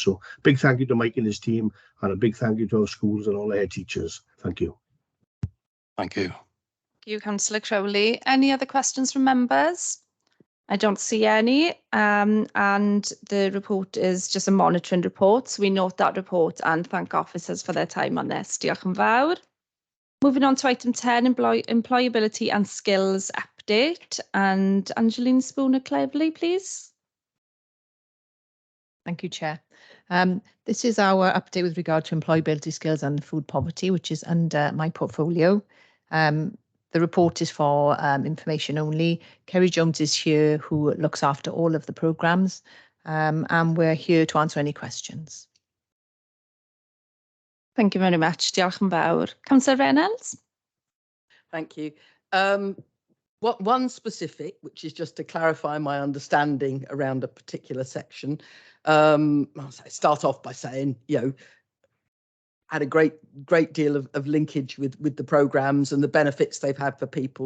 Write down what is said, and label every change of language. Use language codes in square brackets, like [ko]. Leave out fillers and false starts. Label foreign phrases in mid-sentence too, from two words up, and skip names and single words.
[en] So big thank you to Mike and his team, and a big thank you to our schools and all their teachers. Thank you. Thank you. Thank you, Councillor Crowley. Any other questions from members? I don't see any, and the report is just a monitoring report. So we note that report and thank officers for their time on this. [cy] Diolch yn fawr. [en] Moving on to item 10, employability and skills update. And Angeline Spooner-Cleverley, please. Thank you, Chair. This is our update with regard to employability skills and food poverty, which is under my portfolio. The report is for information only. Kerry Jones is here, who looks after all of the programmes, and we're here to answer any questions. Thank you very much. [cy] Diolch yn fawr. [en] Councillor Reynolds. Thank you. One specific, which is just to clarify my understanding around a particular section. I'll start off by saying, had a great deal of linkage with the programmes and the benefits they've had for people.